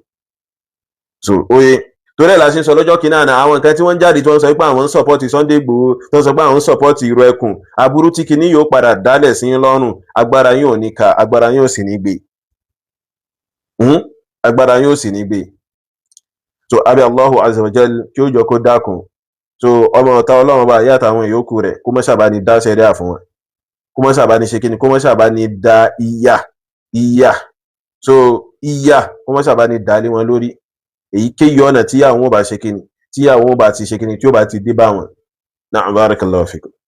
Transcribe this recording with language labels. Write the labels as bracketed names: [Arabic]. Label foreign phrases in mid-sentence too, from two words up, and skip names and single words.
[Yoruba] So oye, torí ẹ̀ la ṣe ń sọ lọ́jọ́ kìíní àná, àwọn nǹkan tí wọ́n jáde tí wọ́n sọ pé àwọn ń support Sunday Igboho, tí wọ́n sọ pé àwọn ń support ìró ẹkùn, aburú tí kíní yóò padà dálẹ̀ sí yín lọ́rùn, agbára yín ò ní ka, agbára yín ò sì ní gbé, agbára yín ò sì ní gbé. So abi [Arabic] الله عز وجل [Yoruba] kí ó jọ kó dákun. So ọmọ ọ̀tá Ọlọ́run bá yá àtàwọn ìyókù rẹ̀ kó mọ́ ṣàbá ní dá ṣẹ̀ríà fún wọn, kó mọ́ ṣàbá ní ṣe kíni, kó mọ́ ṣàbá ní dá ìyà, so ìyà kó mọ́ ṣàbá ní dá lé wọn lórí. Èyíkéyìí ọ̀nà tí àwọn ò bá ṣe kíni, tí àwọn ò bá ti ṣe kíni, tí ó bá ti dé bá wọn. [Arabic] نعم، بارك الله فيكم.